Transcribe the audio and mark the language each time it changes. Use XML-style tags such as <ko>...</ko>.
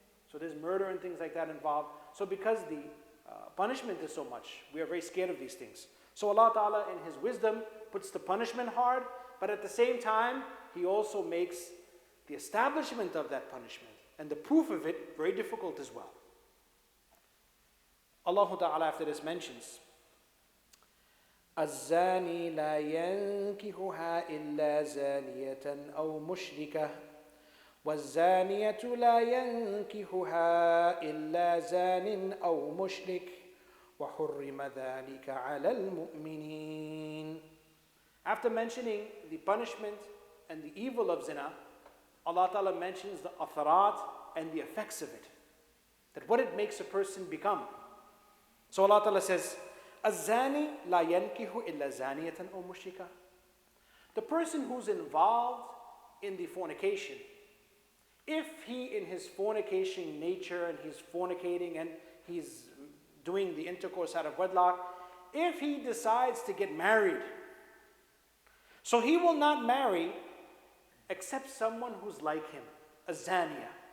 <en>So there's murder and things like that involved. So because the punishment is so much, we are very scared of these things. So Allah Ta'ala in His wisdom puts the punishment hard, but at the same time, He also makes the establishment of that punishment and the proof of it very difficult as well. Allah Ta'ala after this mentions,</en> <ar>الزاني لا ينكحها إلا زانية أو مشركة والزانية لا ينكحها إلا زان أو مشرك وحرم ذلك على المؤمنين.</ar> <en>After mentioning the punishment and the evil of zina, Allah Ta'ala mentions the atharat and the effects of it. That what it makes a person become. So Allah Ta'ala says,</en> <ar>الزاني لا ينكح إلا زانية أو مشركة.</ar> <en>The person who's involved in the fornication, if he in his fornication nature and he's fornicating and he's doing the intercourse out of wedlock, if he decides to get married, so he will not marry except someone who's like him, a zaniya.</en>